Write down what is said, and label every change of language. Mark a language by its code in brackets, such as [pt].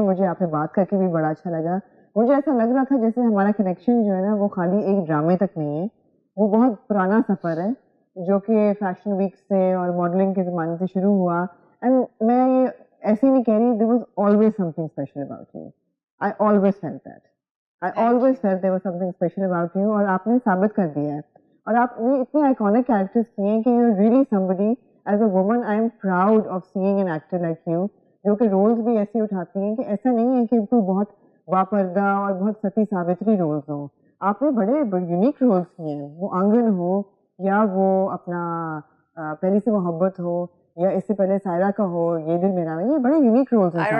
[ur] مجھے آپ سے بات کر کے بھی بڑا اچھا لگا. مجھے ایسا لگ رہا تھا جیسے ہمارا کنیکشن جو ہے نا وہ خالی ایک ڈرامے تک نہیں ہے, وہ بہت پرانا سفر ہے جو کہ فیشن ویک سے اور ماڈلنگ کے زمانے سے شروع ہوا. [en] end [ur] میں یہ ایسے نہیں کہہ رہی, [en] there was always something special about you. I always felt that. I always felt there was something special about you, [ur] اور آپ نے ثابت کر دیا ہے. اور آپ نے اتنے آئیکونک کیریکٹرز کیے ہیں کہ [en] You are really somebody. As a woman I am proud of seeing an actor like you, [ur] جو کہ رولز بھی ایسے اٹھاتی ہیں کہ ایسا نہیں ہے کہ کوئی بہت باپردہ اور بہت ستی ساوتری رولز ہوں. آپ نے بڑے یونیک رولز کیے ہیں, وہ آنگن ہو یا وہ اپنا پہلی سے محبت ہو یا اس سے پہلے سائرہ کا ہو یہ دل میرا, یہ بڑے یونیک رولز ہیں.